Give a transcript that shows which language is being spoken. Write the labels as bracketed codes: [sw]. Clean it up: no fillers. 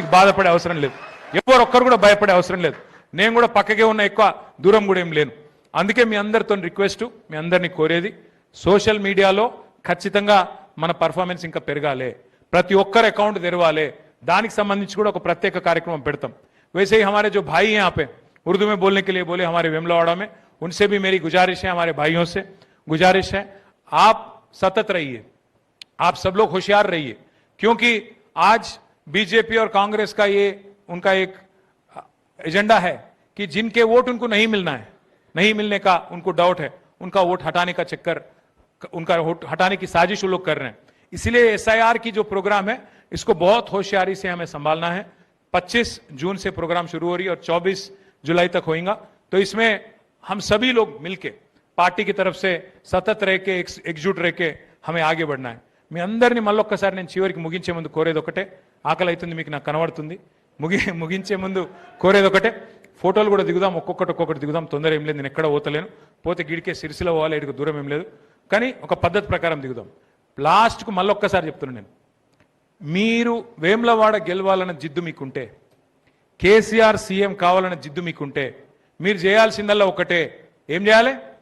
[te] మీకు బాధపడే అవసరం లేదు, ఎవరు ఒక్కరు కూడా భయపడే అవసరం లేదు. నేను కూడా పక్కకే ఉన్న, ఎక్కువ దూరం కూడా ఏం లేను. అందుకే మీ అందరితో రిక్వెస్ట్, మీ అందరినీ కోరేది, సోషల్ మీడియాలో ఖచ్చితంగా మన పర్ఫార్మెన్స్ ఇంకా పెరగాలి. ప్రతి ఒక్కరు అకౌంట్ తెరవాలి. దానికి సంబంధించి కూడా ఒక ప్రత్యేక కార్యక్రమం పెడతాం. [hi] वैसे ही हमारे जो भाई हैं यहाँ पे उर्दू में बोलने के लिए बोले, हमारे वेमुलवाड़ा में, उनसे भी मेरी गुजारिश है, हमारे भाइयों से गुजारिश है, आप सतत रहिए, आप सब लोग होशियार रहिए, क्योंकि आज बीजेपी और कांग्रेस का ये उनका एक एजेंडा है कि जिनके वोट उनको नहीं मिलना है, नहीं मिलने का उनको डाउट है, उनका वोट हटाने का चक्कर, उनका वोट हटाने की साजिश वो लोग कर रहे हैं. इसलिए SIR की जो प्रोग्राम है, इसको बहुत होशियारी से हमें संभालना है. 25 जून से प्रोग्राम शुरू हो रही है और 24 जुलाई तक होगा. तो इसमें हम सभी लोग मिलके पार्टी की तरफ से सतत रह के, एकजुट रह के हमें आगे बढ़ना है. [te] మీ అందరినీ మళ్ళొక్కసారి నేను చివరికి ముగించే ముందు కోరేది ఒకటే, ఆకలి అవుతుంది మీకు నాకు కనబడుతుంది, ముగించే ముందు కోరేది ఒకటే, ఫోటోలు కూడా దిగుదాం, ఒక్కొక్కటి దిగుదాం, తొందర ఏం లేదు, నేను ఎక్కడ పోతలేను, పోతే గిడికే సిరిసిల పోవాలి, ఇటుకు దూరం ఏం లేదు, కానీ ఒక పద్ధతి ప్రకారం దిగుదాం. లాస్ట్కు మళ్ళొక్కసారి చెప్తున్నాను నేను, మీరు వేములవాడ గెలవాలన్న జిద్దు మీకుంటే, కేసీఆర్ సీఎం కావాలన్న జిద్దు మీకుంటే, మీరు చేయాల్సిందల్లా ఒకటే, ఏం చేయాలి?